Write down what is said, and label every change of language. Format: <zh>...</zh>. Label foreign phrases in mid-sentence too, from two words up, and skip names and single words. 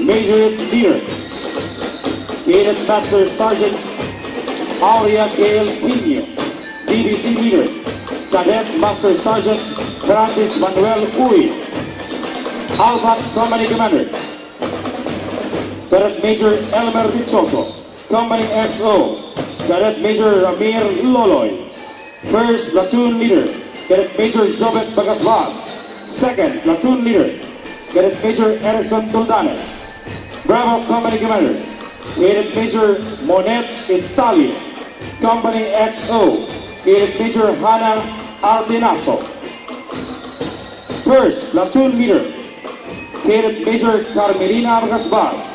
<en>Major Leader, Cadet Master Sergeant Aurea Gail Pino, DBC Leader, Cadet Master Sergeant Francis Manuel Uy, Alpha Company Commander. Cadet Major Elmer Dichoso, Company XO. Cadet Major Ramir Loloy. First Platoon Leader, Cadet Major Jobet Bagasvas. Second Platoon Leader, Cadet Major Erickson Tuldanes. Bravo Company Commander, Cadet Major Monet Estalio, Company XO. Cadet Major Hannah Ardinaso. First Platoon Leader, Cadet Major Carmelina Bagasvas.</en>